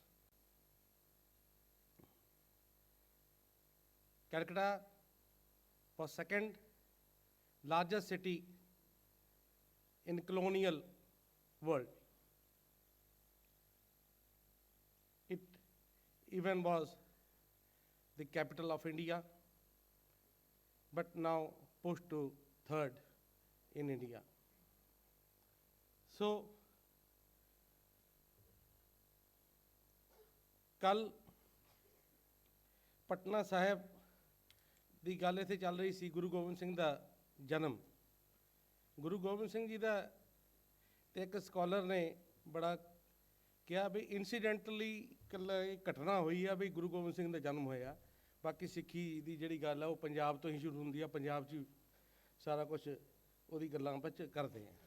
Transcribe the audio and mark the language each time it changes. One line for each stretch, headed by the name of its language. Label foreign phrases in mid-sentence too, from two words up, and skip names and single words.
English: Calcutta was second largest city in colonial world. It even was the capital of India, but now pushed to third in India. So,
Punjabi: कल पटना साहिब ਦੀ ਗੱਲ ਇੱਥੇ ਚੱਲ ਰਹੀ ਸੀ ਗੁਰੂ ਗੋਬਿੰਦ ਸਿੰਘ ਦਾ ਜਨਮ. ਗੁਰੂ ਗੋਬਿੰਦ ਸਿੰਘ ਜੀ ਦਾ ਤੇ ਇੱਕ ਸਕਾਲਰ ਨੇ ਬੜਾ ਕਿਹਾ ਵੀ ਇਨਸੀਡੈਂਟਲੀ ਇਕੱਲਾ ਇਹ ਘਟਨਾ ਹੋਈ ਆ ਵੀ ਗੁਰੂ ਗੋਬਿੰਦ ਸਿੰਘ ਦਾ ਜਨਮ ਹੋਇਆ. ਬਾਕੀ ਸਿੱਖੀ ਦੀ ਜਿਹੜੀ ਗੱਲ ਆ ਉਹ ਪੰਜਾਬ ਤੋਂ ਹੀ ਸ਼ੁਰੂ ਹੁੰਦੀ ਆ, ਪੰਜਾਬ 'ਚ ਸਾਰਾ ਕੁਝ ਉਹਦੀ ਗੱਲਾਂ ਵਿੱਚ ਕਰਦੇ ਆ.